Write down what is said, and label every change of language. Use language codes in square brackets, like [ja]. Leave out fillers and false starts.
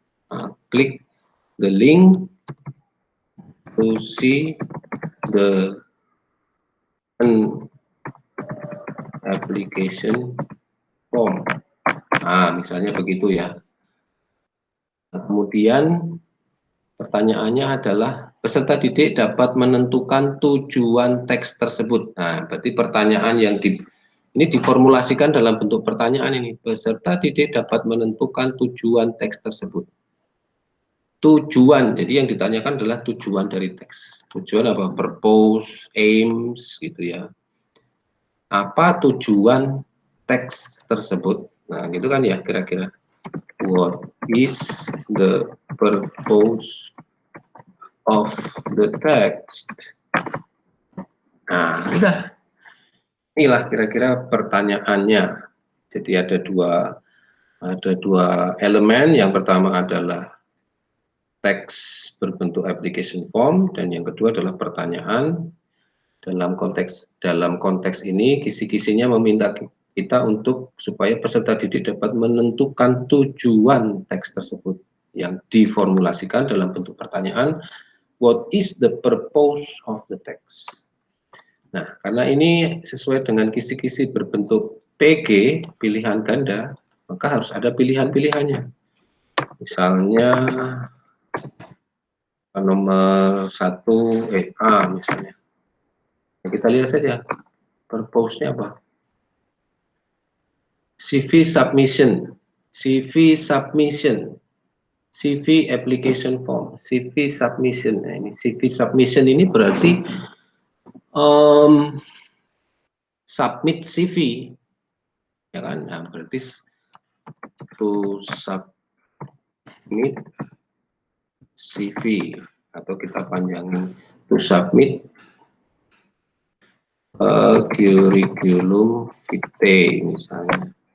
[en] Nah, klik the link to see the application form. [id] Nah, misalnya begitu ya. Nah, kemudian pertanyaannya adalah peserta didik dapat menentukan tujuan teks tersebut. Nah, berarti pertanyaan yang ini diformulasikan dalam bentuk pertanyaan ini. Peserta didik dapat menentukan tujuan teks tersebut. Tujuan, jadi yang ditanyakan adalah tujuan dari teks. Tujuan apa? [en] Purpose, aims, [id] gitu ya. Apa tujuan teks tersebut? Nah, gitu kan ya kira-kira. [en] What is the purpose of the text? [id] Nah, udah. Inilah kira-kira pertanyaannya. Jadi ada dua elemen. Yang pertama adalah teks berbentuk application form, dan yang kedua adalah pertanyaan. Dalam konteks ini kisi-kisinya meminta kita untuk supaya peserta didik dapat menentukan tujuan teks tersebut yang diformulasikan dalam bentuk pertanyaan. [en] What is the purpose of the text? [id] Nah, karena ini sesuai dengan kisi-kisi berbentuk PG, pilihan ganda, maka harus ada pilihan-pilihannya. Misalnya nomor 1 A misalnya. Nah, kita lihat saja purpose-nya apa. [en] CV submission, CV submission, CV application form, CV submission. [id] Nah, ini CV submission ini berarti [en] submit CV, [id] ya kan? Nah, berarti [en] to submit CV, [id] atau kita panjangin [en] to submit curriculum vitae [id] misalnya.